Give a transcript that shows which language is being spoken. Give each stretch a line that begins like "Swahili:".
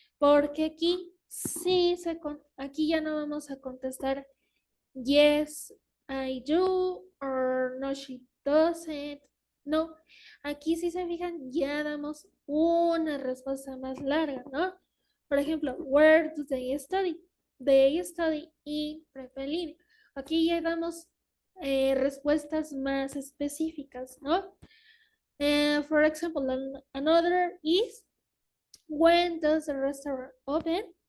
Spanish: porque aquí sí aquí ya no vamos a contestar
English: yes, I do, or no, she doesn't.
Spanish: No, aquí si se fijan ya damos una respuesta más larga, ¿no?
English: Por ejemplo, where do they study? They study in Prepelini.
Spanish: Aquí ya damos respuestas más específicas, ¿no?
English: For example, another is, when does the restaurant open?